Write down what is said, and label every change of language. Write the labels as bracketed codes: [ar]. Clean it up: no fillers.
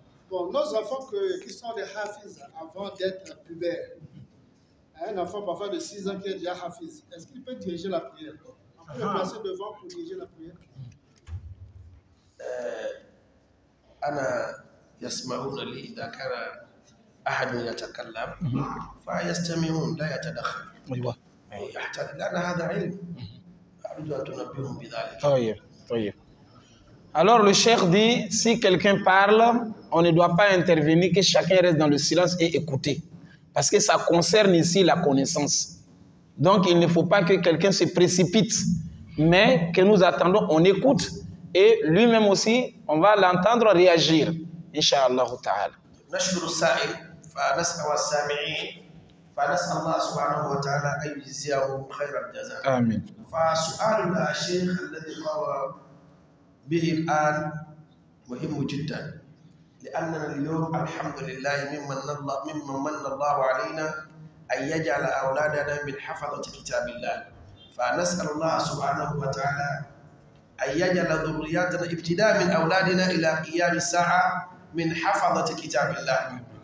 [fr] Bon, nos enfants qui sont des hafiz avant d'être pubères, un enfant parfois de 6 ans qui est déjà hafiz, est-ce qu'il peut diriger la prière? On peut le placer devant pour diriger la prière? [ar] أنا يسمعون لي إذا كان أحد يتكلم فيستمعون لا يتدخل. أيوة. يحتاج لأن هذا علم. أرجو أن تنبههم بذلك. طيب. [fr] Alors le cheikh dit, si quelqu'un parle, on ne doit pas intervenir, que chacun reste dans le silence et écouter. Parce que ça concerne ici la connaissance. Donc il ne faut pas que quelqu'un se précipite, mais que nous attendons, on écoute, et lui-même aussi, on va l'entendre réagir. [ar] Inch'Allah ta'ala. نشكر السائل فنسأل السامعين فنسأل الله سبحانه وتعالى أن يجزيهم خير الجزاء. آمين. فسؤال الشيخ الذي قام به الآن مهم جدا، لأننا اليوم الحمد لله ممن من الله علينا أن يجعل أولادنا من حفظة كتاب الله، فنسأل الله سبحانه وتعالى أن يجعل ذرياتنا ابتداء من أولادنا إلى قيام الساعة من حفظة كتاب الله.